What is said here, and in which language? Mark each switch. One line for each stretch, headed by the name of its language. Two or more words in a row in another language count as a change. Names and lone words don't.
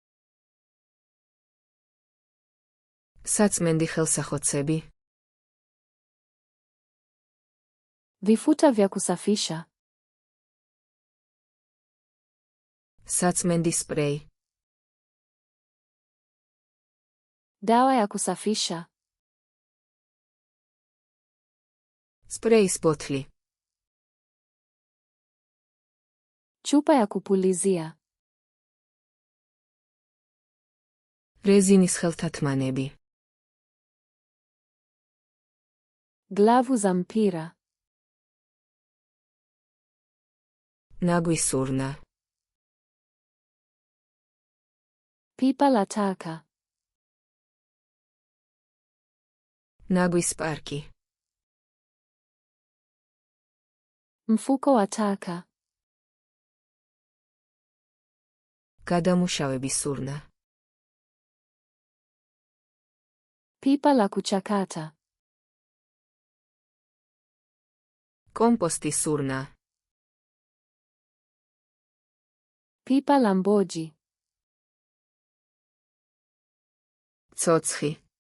Georgian: საწმენდი ხელსახოცები.
Swahili: Vifuta vya kusafisha.
Georgian: საწმენდი სპრეი.
Swahili: Dawa ya kusafisha.
Georgian: სპრეის ბოთლი.
Swahili: Chupa ya kupulizia.
Georgian: რეზინის ხელთათმანები.
Swahili: Glavu za mpira.
Georgian: ნაგვის ურნა.
Swahili: Pipa la taka.
Georgian: ნაგვის პარკი.
Swahili: Mfuko wa taka.
Georgian: გადამუშავების ურნა.
Swahili: Pipa la kuchakata. Komposti surna. Pipa la mboji. Cochi.